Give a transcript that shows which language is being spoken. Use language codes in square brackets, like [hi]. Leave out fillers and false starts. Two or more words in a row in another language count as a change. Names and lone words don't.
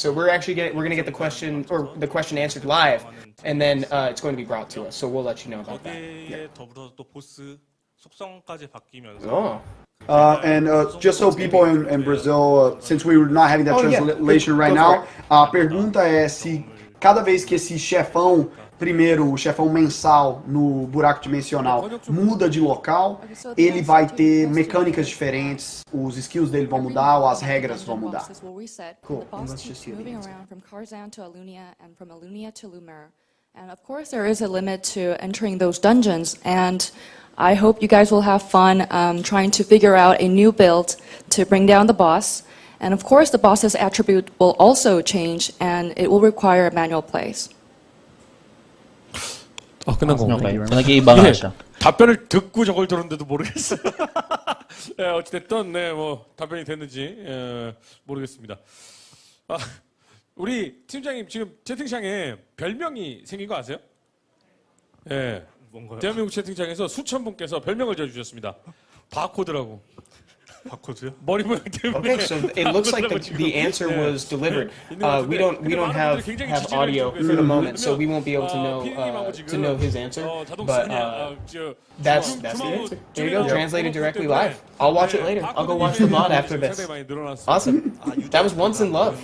[en] So we're going to get the question answered live, and then it's going to be brought to us. So we'll let you know about that. Yeah. Oh. And just so people in Brazil, since we're not having that translation right now, [pt] a pergunta é se cada vez que esse chefão, primeiro o chefão mensal no buraco dimensional muda de local, ele vai ter mecânicas diferentes, os skills dele vão mudar ou as regras vão mudar. [en] Cool. Let's just see moving around from Karzan to Alunia and from Alunia to Lumer. And of course there is a limit to entering those dungeons, and I hope you guys will have fun trying to figure out a new build to bring down the boss. And of course the boss's attribute will also change, and it will require manual plays. [ko] 끝난 건가요? [tl] nag-iiba nga siya. [ko] 답변을 듣고 저걸 들었는데도 모르겠어요. 네, 어찌됐든 뭐 답변이 됐는지 모르겠습니다. 우리 팀장님 지금 채팅창에 별명이 생긴 거 아세요? 예. 뭔가요? 대한민국 채팅창에서 수천 분께서 별명을 지어주셨습니다. 바코드라고. 바코드요? 머리 모양 때문에. [en] Okay, so it looks like the answer was delivered. We don't have audio for the moment, so we won't be able to know his answer. But that's the answer. There you go, translated directly live. I'll watch it later. I'll go watch the VOD after this. Awesome. That was Once in Love.